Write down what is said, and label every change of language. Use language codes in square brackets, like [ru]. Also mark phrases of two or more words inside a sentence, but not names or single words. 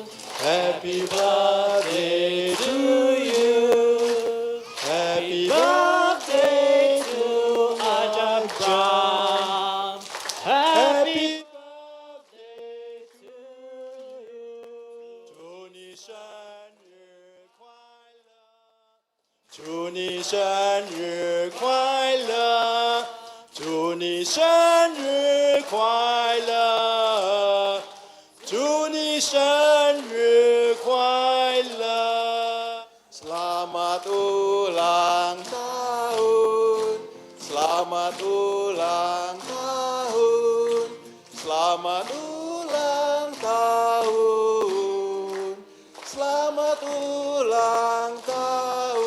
[en] Happy birthday to you. Happy birthday to Ajahn Brahm. Happy birthday to you. [zh] 祝你生日快乐，祝你生日快乐，祝你生日快乐，祝你生日快乐。 [id] Selamat ulang tahun, selamat ulang tahun, selamat ulang tahun, selamat ulang tahun.